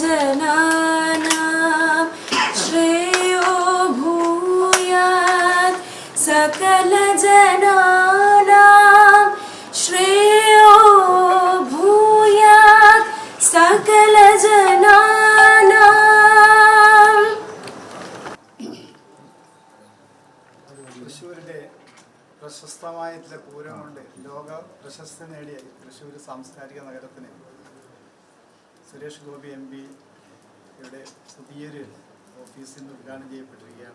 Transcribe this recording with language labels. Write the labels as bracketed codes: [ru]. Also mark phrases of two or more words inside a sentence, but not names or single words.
[sa] जनानां श्रेयो भूयात् सकल जनानां श्रेयो भूयात् सकल जनानां. [ml] തൃശ്ശൂരിൻ്റെ പ്രശസ്തമായിട്ടുള്ള പൂരം കൊണ്ട് ലോക പ്രശസ്തി നേടിയ തൃശ്ശൂർ സാംസ്കാരിക നഗരത്തിന് സുരേഷ് ഗോപി എം പിയുടെ പുതിയൊരു ഓഫീസിന് ഉദ്ഘാടനം ചെയ്യപ്പെട്ടിരിക്കുകയാണ്.